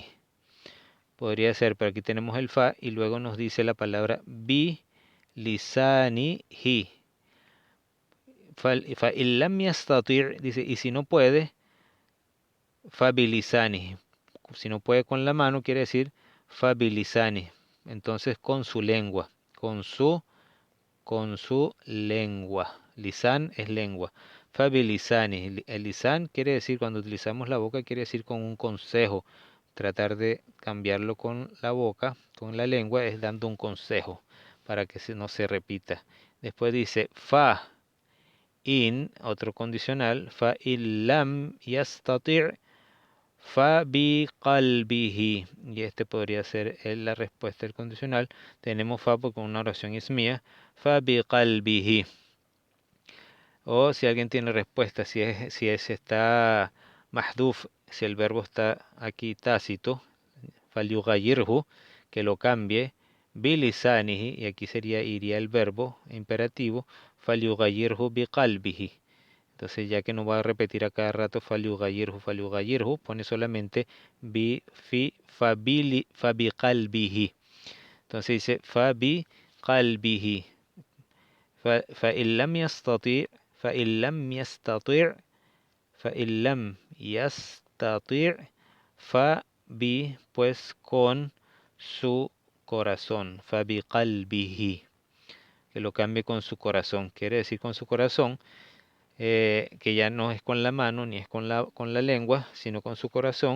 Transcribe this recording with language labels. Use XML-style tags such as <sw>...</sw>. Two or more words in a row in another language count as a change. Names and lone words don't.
<es>Podría ser, pero aquí tenemos el fa y luego nos dice la palabra</es> <ar>بلسانه. فإن لم يستطع',</ar> <es>dice, y si no puede,</es> <ar>فبلسانه.</ar> <es>Si no puede con la mano, quiere decir</es> <ar>فبلسانه.</ar> <es>Entonces con su lengua, con su lengua. Lisan es lengua.</es> <ar>فبلسانه.</ar> <es>El lisan quiere decir, cuando utilizamos la boca, quiere decir con un consejo. Tratar de cambiarlo con la boca, con la lengua, es dando un consejo para que no se repita. Después dice</es> <ar>فإن,</ar> <es>otro condicional,</es> <ar>فإن لم يستطع فبقلبه.</ar> <es>Y este podría ser la respuesta del condicional. Tenemos fa porque una oración es mía.</es> <ar>فبقلبه.</ar> <es>O si alguien tiene respuesta, si está mahduf, si el verbo está aquí tácito, falyughayyirhu, que lo cambie, bilisanihi, y aquí iría el verbo imperativo,</es> <ar>فليغيره بقلبه.</ar> <es>Entonces, ya que no va a repetir a cada rato falyughayyirhu, pone solamente fabiqalbihi. Entonces dice fabiqalbihi.</es> <ar>فإن لم يستطيع فإن لم يستطيع فإن لم يستطيع</ar> <es>pues con su corazón, fabiqalbihi, que lo cambie con su corazón. Quiere decir con su corazón, que ya no es con la mano ni es con la lengua, sino con su corazón.</es>